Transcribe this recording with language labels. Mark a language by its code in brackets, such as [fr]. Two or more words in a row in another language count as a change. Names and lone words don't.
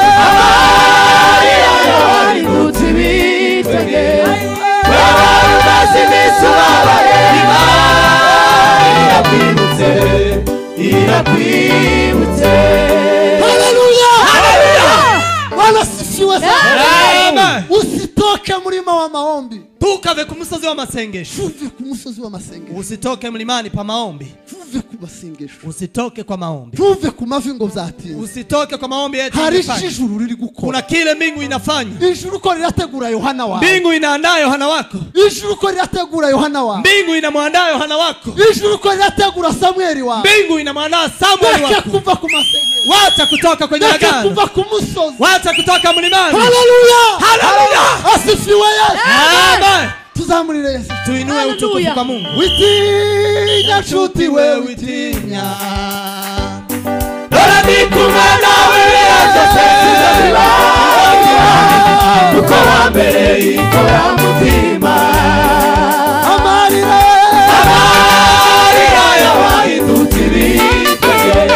[rw] yawahindutse ibitwenge. Wewe umaze iminsi ubabaye, Imana irakwibutse, irakwibutse. [sw] Wanasifiwe sana. Usitoke mlima wa maombi. [rw] Tukave ku musozi wa masengesho. Tuve ku musozi wa masengesho. [sw] Usitoke mlimani pa maombi. [rw] Tuve ku masengesho. [sw] Usitoke kwa maombi. [rw] Tuve ku mavingo vyatinze. [sw] Usitoke kwa maombi eti. [rw] Hari ijuru riri gukora. [sw] Kuna kile mbingu inafanya. [rw] Ijuru ko rirategura Yohana wako. [sw] Mbingu inaandaa Yohana wako. [rw] Ijuru ko rirategura Yohana wako. [sw] Mbingu inamwandaa Yohana wako. [rw] Ijuru ko rirategura Samueli wako. [sw] Mbingu inamwandaa Samueli wako. [rw] Kuva ku masengesho. [sw] Wacha kutoka kwenye agano. [rw] Kuva ku musozi. [sw] Wacha kutoka mlimani. Haleluya! Haleluya! Asifiwe Yesu. Amen. [rw] Tuzamurire Yesu. [sw] Tuinue utukufu kwa Mungu. [rw] Witinya shuti we witinya. Dore ndi kumwe nawe sese za kwibagirwa. Kuko wa mbere ikora mutima. Amarira yawahindutse ibitwenge.